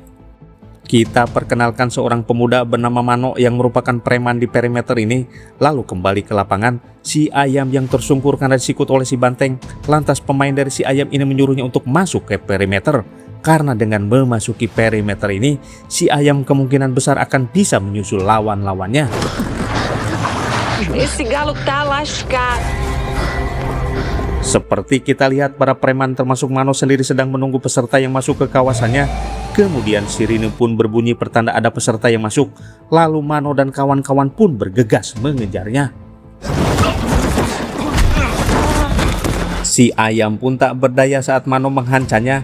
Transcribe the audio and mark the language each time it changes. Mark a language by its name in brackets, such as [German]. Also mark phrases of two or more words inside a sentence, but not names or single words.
[Indonesian] Kita perkenalkan seorang pemuda bernama Mano yang merupakan preman di perimeter ini. Lalu kembali ke lapangan, si Ayam yang tersungkur karena disikut oleh si Banteng. Lantas pemain dari si Ayam ini menyuruhnya untuk masuk ke perimeter. Karena dengan memasuki perimeter ini, si Ayam kemungkinan besar akan bisa menyusul lawan-lawannya. [Portuguese] Esse galo tá lascado. [Indonesian] Seperti kita lihat, para preman termasuk Mano sendiri sedang menunggu peserta yang masuk ke kawasannya. Kemudian sirine pun berbunyi pertanda ada peserta yang masuk. Lalu Mano dan kawan-kawan pun bergegas mengejarnya. Si Ayam pun tak berdaya saat Mano menghancamnya.